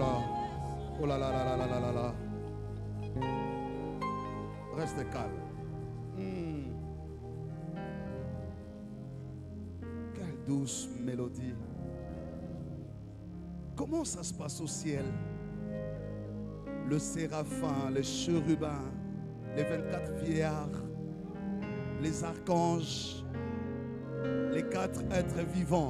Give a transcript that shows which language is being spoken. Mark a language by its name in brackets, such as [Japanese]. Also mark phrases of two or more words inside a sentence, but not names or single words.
[French] Oh là là là là là là là là. Reste calme. Quelle douce mélodie. Comment ça se passe au ciel? Le séraphin, les chérubins, les 24 vieillards, les archanges, les 4 êtres vivants.